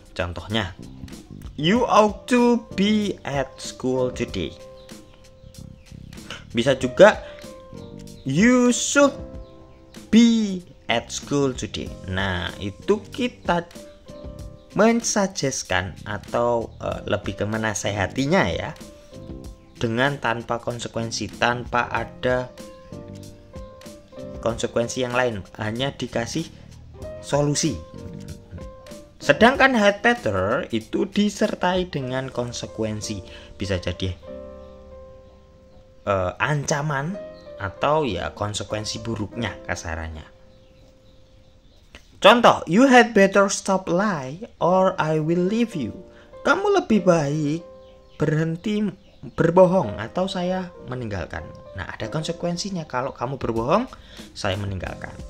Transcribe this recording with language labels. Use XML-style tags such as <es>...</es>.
<id>Contohnya,</id> <en>you ought to be at school today.</en> <id>Bisa juga,</id> <en>you should be at school today.</en> <id>Nah, itu kita mensuggestkan atau lebih ke menasehatinya ya, dengan tanpa konsekuensi, tanpa ada konsekuensi yang lain, hanya dikasih solusi. Sedangkan had better itu disertai dengan konsekuensi, bisa jadi ancaman atau ya konsekuensi buruknya kasarannya. Contoh,</id> <en>you had better stop lie or I will leave you.</en> <id>Kamu lebih baik berhenti berbohong atau saya meninggalkan. Nah, ada konsekuensinya, kalau kamu berbohong saya meninggalkan.</id>